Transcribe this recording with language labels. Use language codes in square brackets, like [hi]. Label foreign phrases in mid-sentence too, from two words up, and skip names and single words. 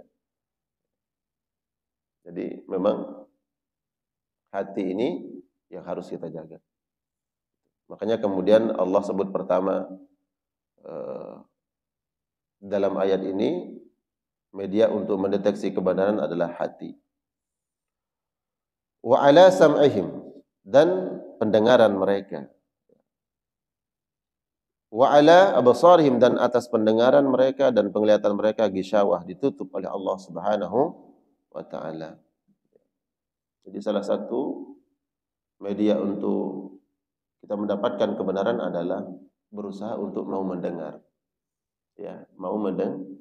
[id] Jadi memang hati ini yang harus kita jaga. Makanya kemudian Allah sebut pertama dalam ayat ini Media untuk mendeteksi kebenaran adalah hati. [ar] وعلى سمعهم, [id] dan pendengaran mereka. [ar] وعلى أبصارهم, [id] dan atas pendengaran mereka dan penglihatan mereka gisyawah, ditutup oleh Allah [ar] سبحانه وتعالى. [id] Jadi salah satu media untuk kita mendapatkan kebenaran adalah berusaha untuk mau mendengar. Ya, mau mendengar.